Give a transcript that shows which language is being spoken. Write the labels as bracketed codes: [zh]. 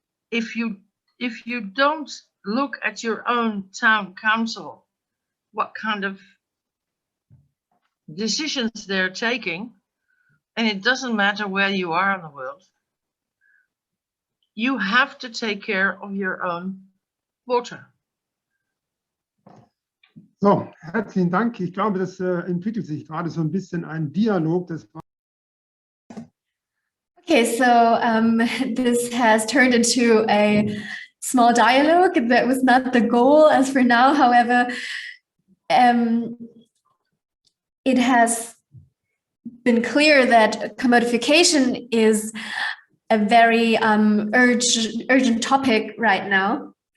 [en] if you don't look at your own town council, what kind of decisions they're taking, and it doesn't matter where you are in the world, you have to take care of your own water. [de] So, herzlichen Dank. Ich glaube, das entwickelt sich gerade so ein bisschen ein Dialog. [en] Okay, so this has turned into a small dialogue. That was not the goal as for now. However, it has been clear that commodification is a very urgent topic right now.